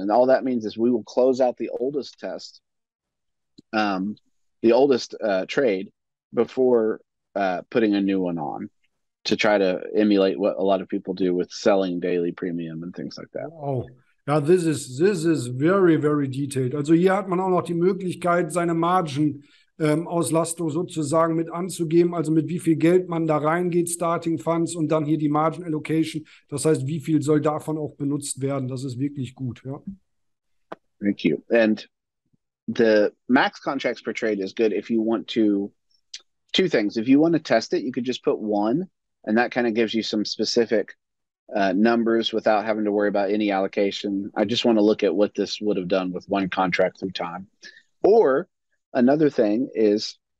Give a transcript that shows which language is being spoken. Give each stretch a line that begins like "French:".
English: And all that means is we will close out the oldest test, the oldest trade before putting a new one on, to try to emulate what a lot of people do with selling daily premium and things like that. Oh. Ja, this is very, very detailed.
German: Also hier hat man auch noch die Möglichkeit, seine Margen-Auslastung sozusagen mit anzugeben, also mit wie viel Geld man da reingeht, Starting Funds, und dann hier die Margin Allocation. Das heißt, wie viel soll davon auch benutzt werden? Das ist wirklich gut, ja.
English: Thank you. And the max contracts per trade is good if you want to, 2 things. If you want to test it, you could just put 1, and that kind of gives you some specific numbers without having to worry about any allocation. I just want to look at what this would have done with 1 contract through time. Or another thing is